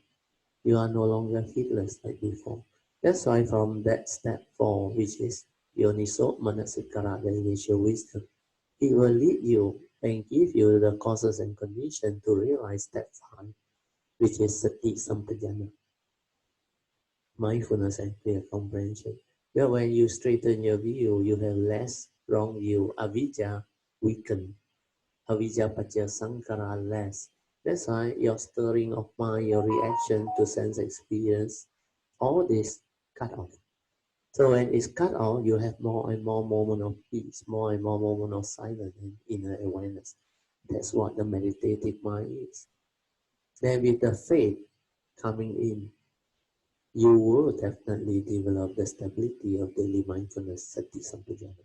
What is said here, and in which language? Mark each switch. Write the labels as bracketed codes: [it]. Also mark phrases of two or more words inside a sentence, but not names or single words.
[en] You are no longer heedless like before. That's why from that step 4, which is [pi] Yoniso Manasikara, [en] the initial wisdom, it will lead you and give you the causes and conditions to realize step 5, which is [pi] Sati Sampajana, [en] mindfulness and clear comprehension. Where when you straighten your view, you have less wrong view, [pi] avijja weaken, avijja pacha sankara less. [en] That's why your stirring of mind, your reaction to sense experience, all this cut off. So when it's cut off, you have more and more moment of peace, more and more moment of silence and inner awareness. That's what the meditative mind is. Then with the faith coming in, you will definitely develop the stability of daily mindfulness, [pi] Sati Sampajana.